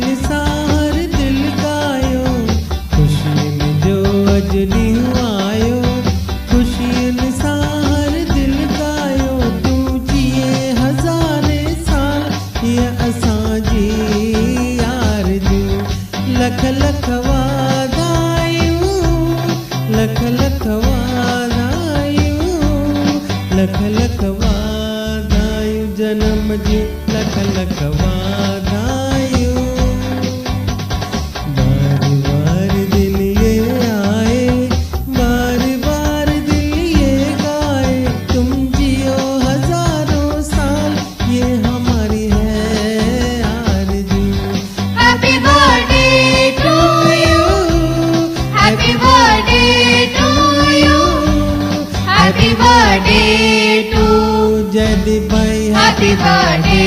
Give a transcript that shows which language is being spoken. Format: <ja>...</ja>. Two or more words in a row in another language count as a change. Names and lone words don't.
<sd>सां हर दिल गायो, खुशियन जो अॼु ॾींहुं आयो, खुशियन सां हर दिल गायो, तू जिए हज़ारे साल, ये असांजी आरज़ू। लख लख वाधायूं, लख लख वाधायूं, लख लख वाधायूं, जन्म जी लख लख वाधायूं।</sd> <hi>बार बार दिल ये आए, बार बार दिल ये गाए, तुम जियो हजारों साल, ये हमारी है आरज़ू।</hi> <en>happy birthday to you, happy birthday to you, happy birthday to</en> <hi>जयदीप भाई,</hi> <en>happy birthday</en>